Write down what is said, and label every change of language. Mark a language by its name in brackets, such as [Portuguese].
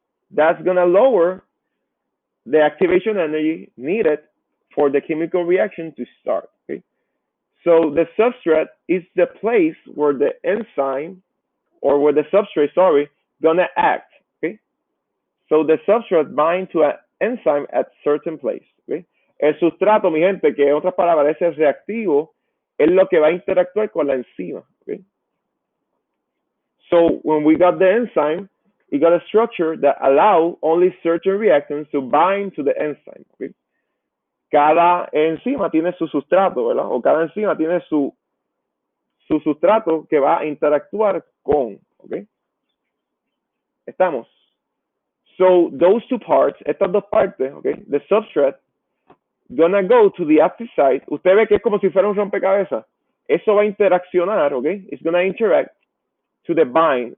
[English] That's gonna lower the activation energy needed for the chemical reaction to start. Okay, so the substrate is the place where the enzyme or where the substrate, gonna act. Okay, so the substrate bind to an enzyme at certain place. [Spanish] Okay, el sustrato, mi gente, que en otras palabras es el reactivo, es lo que va a interactuar con la enzima. [English] Okay, so when we got the enzyme, it got a structure that allow only certain reactants to bind to the enzyme. Okay? [Spanish] cada enzima tiene su sustrato, ¿verdad? O cada enzima tiene su sustrato que va a interactuar con, ¿ok? Estamos. [English] So those two parts, [Spanish] estas dos partes, [English] ¿ok? The substrate gonna go to the active site. [Spanish] Usted ve que es como si fuera un rompecabezas. Eso va a interaccionar, ¿ok? [English] It's gonna interact to the bind.